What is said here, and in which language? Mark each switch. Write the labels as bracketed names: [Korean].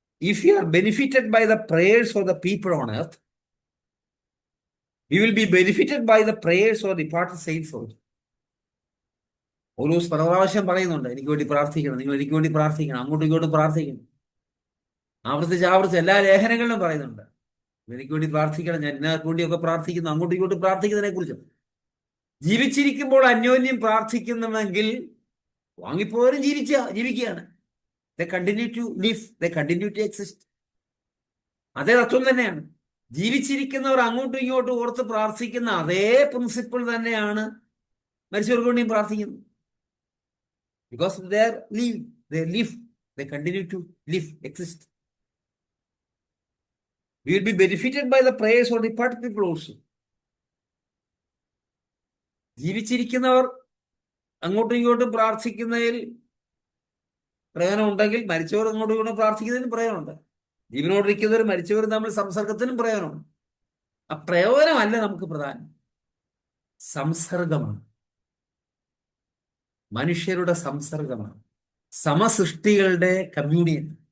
[English] If you are benefited by the prayers of the people on earth, we will be benefited by the prayers of departed saints also. [Malayalam] പൗലോസ് പല പ്രാവശ്യം പറയുന്നുണ്ട്, എനിക്ക് വേണ്ടി പ്രാർത്ഥിക്കണം, നിങ്ങൾ എനിക്ക് വേണ്ടി പ്രാർത്ഥിക്കണം, അങ്ങോട്ടും ഇങ്ങോട്ടും പ്രാർത്ഥിക്കണം. ആവർത്തിച്ച് എല്ലാ ലേഖനങ്ങളിലും പറയുന്നുണ്ട്, എനിക്ക് വേണ്ടി പ്രാർത്ഥിക്കണം, ഞാൻ ഇതിനകത്ത് വേണ്ടിയൊക്കെ പ്രാർത്ഥിക്കുന്നു, അങ്ങോട്ടും ഇങ്ങോട്ടും പ്രാർത്ഥിക്കുന്നതിനെ കുറിച്ചും. ജീവിച്ചിരിക്കുമ്പോൾ അന്യോന്യം പ്രാർത്ഥിക്കുന്നുണ്ടെങ്കിൽ വാങ്ങിപ്പോരും ജീവിക്കുകയാണ്. [English] They continue to live, they continue to exist. [Malayalam] അതേ തത്വം തന്നെയാണ്. ജീവിച്ചിരിക്കുന്നവർ അങ്ങോട്ടും ഇങ്ങോട്ടും ഓർത്ത് പ്രാർത്ഥിക്കുന്ന അതേ പ്രിൻസിപ്പിൾ തന്നെയാണ് മരിച്ചവർക്ക് വേണ്ടിയും പ്രാർത്ഥിക്കുന്നത്. [English] Because they live, they continue to live, exist. We will be benefited by the prayers of departed people also. [Malayalam] ജീവിച്ചിരിക്കുന്നവർ അങ്ങോട്ടും ഇങ്ങോട്ടും പ്രാർത്ഥിക്കുന്നതിൽ പ്രയോജനം ഉണ്ടെങ്കിൽ മരിച്ചവർ അങ്ങോട്ടും ഇങ്ങോട്ടും പ്രാർത്ഥിക്കുന്നതിനും പ്രയോജനമുണ്ട്. ജീവനോടിരിക്കുന്നവർ മരിച്ചവരും തമ്മിൽ സംസർഗത്തിനും പ്രയോജനമുണ്ട്. ആ പ്രയോജനമല്ല നമുക്ക് പ്രധാനം, സംസർഗമാണ്, മനുഷ്യരുടെ സംസർഗമാണ്, സമസൃഷ്ടികളുടെ കമ്മ്യൂണിയൻ.